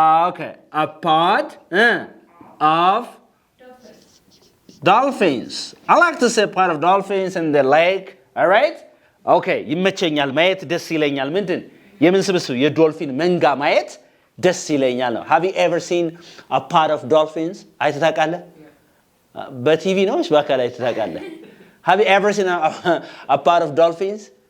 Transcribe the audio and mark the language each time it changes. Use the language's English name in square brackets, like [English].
[English] Okay. A pod of dolphins. I like to see a pod of dolphins in the lake. All right? Okay. [Amharic] ይመቸኛል ማየት ደስ ይለኛል። ምንድን? የምን ስብስብ? የዶልፊን መንጋ ማየት ደስ ይለኛል ነው። [English] Have you ever seen a pod of dolphins? [Amharic] አይተህ ታውቃለህ? በቲቪ ነው ወይስ በአካል አይተህ ታውቃለህ? [English] Have you ever seen a pod of dolphins?